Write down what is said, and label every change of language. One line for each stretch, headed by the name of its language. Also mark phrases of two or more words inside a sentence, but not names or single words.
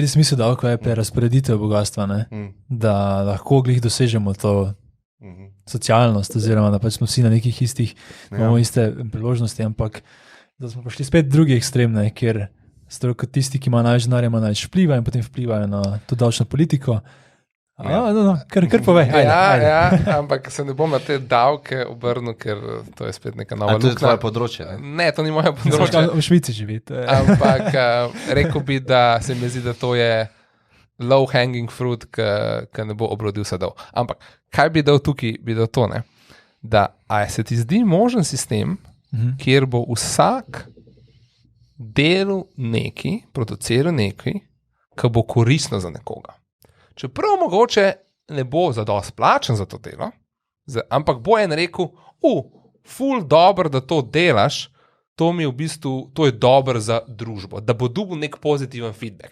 Slovenian: Celi smisel davka je prerazporeditev bogatstva, ne? Da lahko glih dosežemo to socialnost, oziroma da pač smo vsi na nekih istih, imamo iste priložnosti, ampak da smo prišli spet drugi ekstremne, kjer kot tisti, ki ima največ denarja, ima največ vpliva in potem vplivajo na to davčno politiko. Kar povej. Ajde. Ampak se ne bom na te davke obrnil, ker to je spet neka nova luknja. To je tvoje področje? Ne, to ni moje področje. V Švici živite. Ampak rekel bi, da se mi zdi, da to je
English: low hanging fruit,
Slovenian: ki ne bo obrodil sadov. Ampak kaj bi dal tukaj, bi dal to, ne? Da se ti zdi možen sistem, kjer bo vsak delal nekaj, produciral nekaj, ki bo koristno za nekoga. Čeprav mogoče ne bo zadosti plačen za to delo, ampak bo en rekel, ful dobro, da to delaš, to mi je v bistvu, to je dobro za družbo, da bo dobil nek pozitiven feedback.